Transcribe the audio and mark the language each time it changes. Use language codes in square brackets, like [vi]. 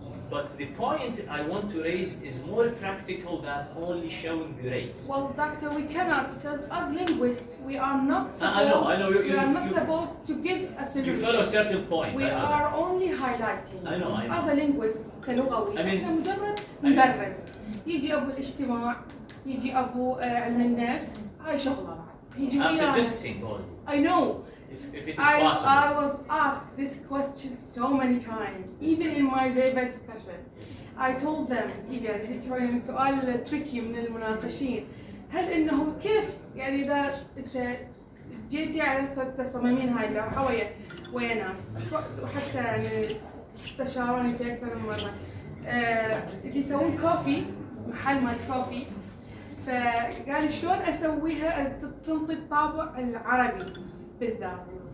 [en] But the point I want to raise is more practical than only showing the rates. Well, doctor, we cannot, because as linguists, we are not supposed. I know. We are not supposed to give a solution. You follow a certain point. We are only highlighting. I know. As a linguist [ar] كلغوي احنا مجرد نبرز. يجي ابو الاجتماع، يجي ابو علم النفس، هاي شغله. يجي [en] I'm [ar] ويانا. [en] suggesting only. I know. If it is possible. I was asked this question so many times, even in my paper discussion. I told them, [ar] يعني هذا سؤال tricky من المناقشين، هل إنه كيف يعني إذا أنت جيتي على تصميمين هاي اللوحة ويا ناس، وحتى يعني استشاروني في أكثر من مرة، يسوون كوفي، محل مال كوفي، فقال شلون أسويها تنطي الطابع العربي بالذات.